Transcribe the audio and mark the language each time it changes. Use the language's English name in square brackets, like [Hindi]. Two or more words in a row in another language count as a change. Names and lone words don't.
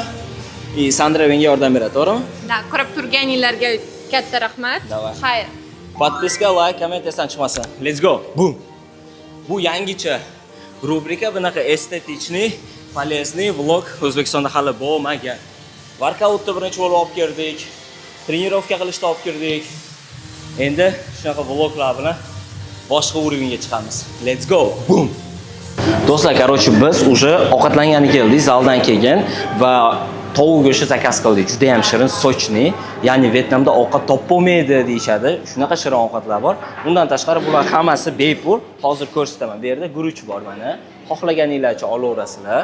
[Uzbek] Sandra menga yordam beradi, to'g'rimi? Da, ko'rib turganinglarga katta rahmat. Davay. Xayr. Podpiska, like, komment esdan chiqmasin. [English] Let's go. Boom. [Uzbek] Bu yangicha rubrika, bunaqa [Russian] эстетичный, полезный [Uzbek] vlog O'zbekistonda hali bo'lmagan. Workoutni birinchi bo'lib olib kirdik. Trenirovka qilishni olib kirdik. Endi shunaqa vloglar bilan boshqa urovga chiqamiz. [English] Let's go. Boom. [Uzbek] Do'stlar, короче, biz уже ovqatlangani keldik, zaldan keyin va tovuq go'shti zakaz qildik. Juda ham shirin, sochni, ya'ni Vyetnamda ovqat topolmaydi deyshadi. Shunaqa shirin ovqatlar bor. Undan tashqari bular hammasi bepul. Hozir ko'rsataman. Bu yerda guruch bor mana. Xohlaganinglarcha olaverasizlar.